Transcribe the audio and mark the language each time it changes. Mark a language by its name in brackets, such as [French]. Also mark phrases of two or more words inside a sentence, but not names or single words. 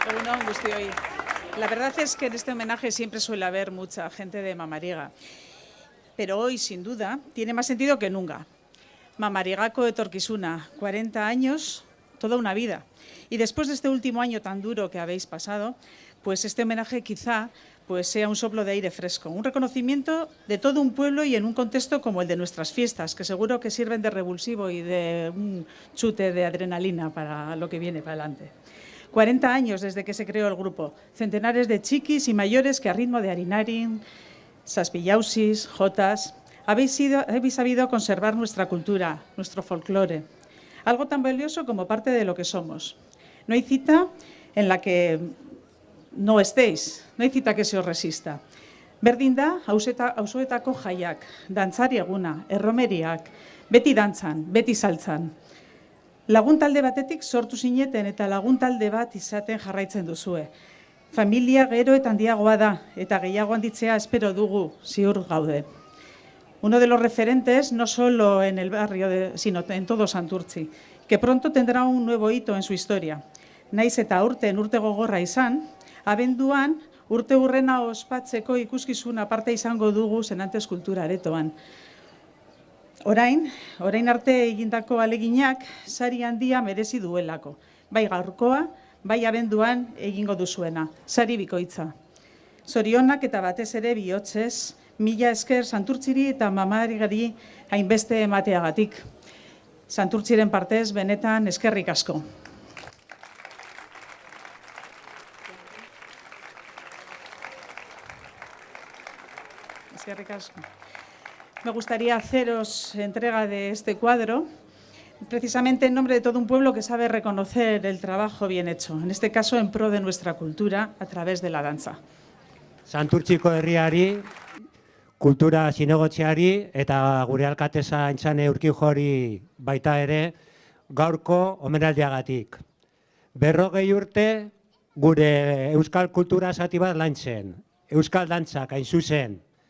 [Basque] on, guztioi. [Spanish] La verdad es que en este homenaje siempre suele haber mucha gente de Mamariega, pero hoy, sin duda, tiene más sentido que nunca. [Basque] Mamarigako etorkizuna, [Spanish] 40 años, toda una vida. Y después de este último año tan duro que habéis pasado, pues este homenaje quizá sea un soplo de aire fresco, un reconocimiento de todo un pueblo y en un contexto como el de nuestras fiestas, que seguro que sirven de revulsivo y de un chute de adrenalina para lo que viene para adelante. 40 años desde que se creó el grupo, centenares de chiquis y mayores que a ritmo de harinarin, saspillausis, jotas, habéis sabido conservar nuestra cultura, nuestro folclore, algo tan valioso como parte de lo que somos. No hay cita en la que no estéis, no hay cita que se os resista. [Basque] Berdin da, auzoetako jaiak, dantzari eguna, erromeriak, beti dantzan, beti saltzan. Lagun talde batetik sortu zineten eta lagun talde bat izaten jarraitzen duzue. Familia gero eta handiagoa da eta gehiago handitzea espero dugu, ziur gaude. [Spanish] Uno de los referentes no solo en el barrio, sino en todo Santurtzi, que pronto tendrá un nuevo hito en su historia. [Basque] Naiz eta urte gogorra izan, abenduan urte hurrena ospatzeko ikuskizun aparte izango dugu Senantes Kultura Aretoan. Orain arte egindako aleginak sari handia merezi duelako. Bai gaurkoa, bai abenduan egingo duzuena. Sari bikoitza. Zorionak eta batez ere bihotzez, mila esker Santurtziri eta Mamarigari hainbeste emateagatik. Santurtziren partez benetan eskerrik asko. Eskerrik asko. [Spanish] Me gustaría haceros entrega de este cuadro, precisamente en nombre de todo un pueblo que sabe reconocer el trabajo bien hecho, en este caso en pro de nuestra cultura a través de la danza. [Basque] Santurtziko herriari, kultura zinegotziari eta gure alkateza Aintzane Urkijori baita ere gaurko omenaldiagatik. 40 urte gure euskal kultura zati bat lantzen, euskal dantzak hain zuzen.